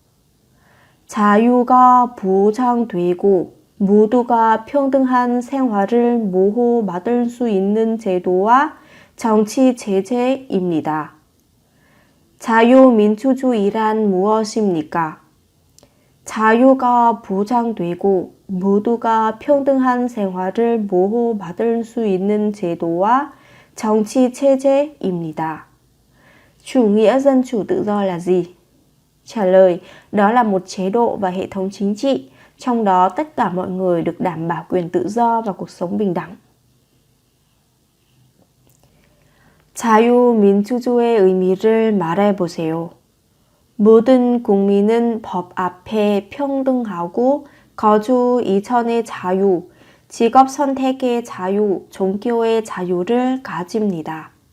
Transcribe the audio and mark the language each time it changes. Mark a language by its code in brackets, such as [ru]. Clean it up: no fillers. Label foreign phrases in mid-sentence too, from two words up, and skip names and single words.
[ko] 자유가 보장되고 모두가 평등한 생활을 보호받을 수 있는 제도와 정치 제재입니다. 자유민주주의란 무엇입니까? 자유가 보장되고 모두가 평등한 생활을 보호받을 수 있는 제도와 정치 체제입니다. [vi] Chủ nghĩa dân chủ tự do là gì? Trả lời, đó là một chế độ và hệ thống chính trị, trong đó tất cả mọi người được đảm bảo quyền tự do và cuộc sống bình đẳng. [ko] 자유민주주의의 의미를 말해보세요. 모든 국민은 법 앞에 평등하고 거주 이전의 자유, 직업 선택의 자유, 종교의 자유를 가집니다.